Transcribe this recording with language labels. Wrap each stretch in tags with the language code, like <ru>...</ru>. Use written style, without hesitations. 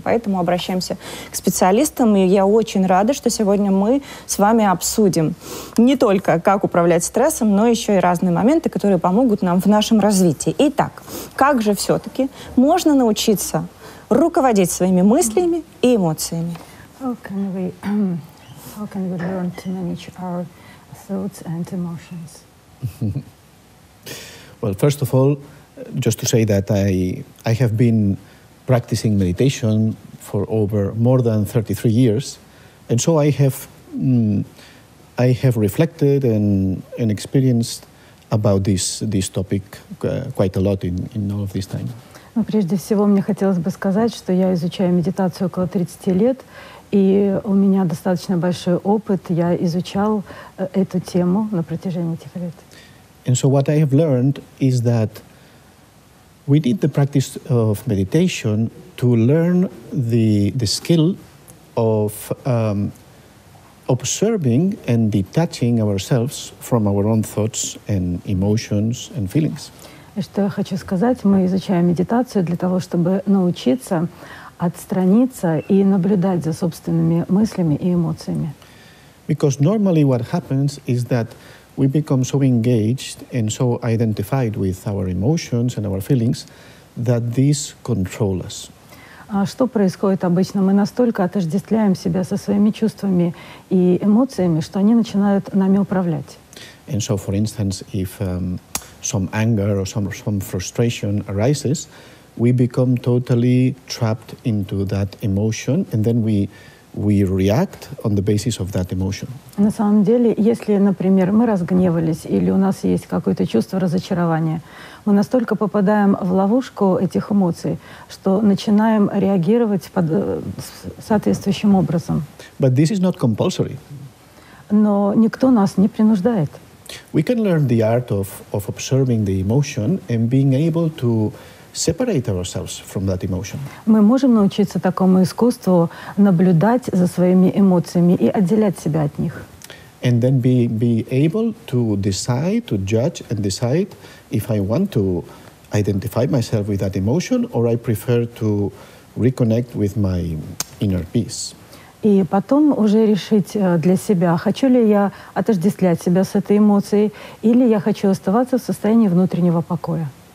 <ru>Поэтому обращаемся к специалистам, и я очень рада, что сегодня мы с вами обсудим не только, как управлять стрессом, но еще и разные моменты, которые помогут нам в нашем развитии. Итак, как же все-таки можно научиться руководить своими мыслями и эмоциями?</ru> <en>How can we learn to manage our thoughts and emotions? Well, first of all, just to say that I have been practicing meditation for over more than 33 years, and so I have reflected and experienced about this topic quite a lot in all of this time.</en> <ru>Но прежде всего мне хотелось бы сказать, что я изучаю медитацию около 30 лет, и у меня достаточно большой опыт. Я изучал эту тему на протяжении этих лет.</ru> <en>And so what I have learned is that we need the practice of meditation to learn the skill of observing and detaching ourselves from our own thoughts and emotions and feelings.</en> <ru>И что я хочу сказать, мы изучаем медитацию для того, чтобы научиться отстраниться и наблюдать за собственными мыслями и эмоциями.</ru> <en>Because normally what happens is that we become so engaged and so identified with our emotions and our feelings that these control us.</en> <ru>А что происходит обычно? Мы настолько отождествляем себя со своими чувствами и эмоциями, что они начинают нами управлять.</ru> <en>And so, for instance, if some anger or some frustration arises, we become totally trapped into that emotion, and then we react on the basis of that emotion.</en> <ru>На самом деле, если, например, мы разгневались или у нас есть какое-то чувство разочарования, мы настолько попадаем в ловушку этих эмоций, что начинаем реагировать соответствующим образом.</ru> <en>But this is not compulsory.</en> <ru>Но никто нас не принуждает.</ru> <en>We can learn the art of observing the emotion and being able to separate ourselves from that emotion.</en> <ru>Мы можем научиться такому искусству наблюдать за своими эмоциями и отделять себя от них.</ru> <en>And then be able to decide, to judge and decide if I want to identify myself with that emotion or I prefer to reconnect with my inner peace.</en> <ru>И потом уже решить для себя, хочу ли я отождествлять себя с этой эмоцией или я хочу оставаться в состоянии внутреннего покоя.</ru>